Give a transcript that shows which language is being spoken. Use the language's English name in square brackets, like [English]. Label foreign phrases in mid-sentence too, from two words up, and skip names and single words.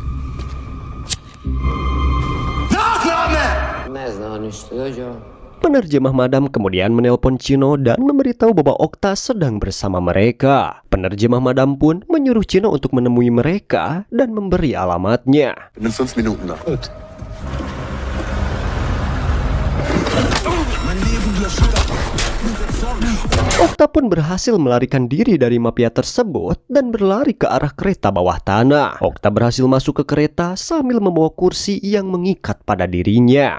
[Indonesian] Penerjemah Madam kemudian menelpon Chino dan memberitahu bahwa Okta sedang bersama mereka. Penerjemah Madam pun menyuruh Chino untuk menemui mereka dan memberi alamatnya. [German] In 5 Minuten noch. [Indonesian] Okta pun berhasil melarikan diri dari mafia tersebut dan berlari ke arah kereta bawah tanah. Okta berhasil masuk ke kereta sambil membawa kursi yang mengikat pada dirinya.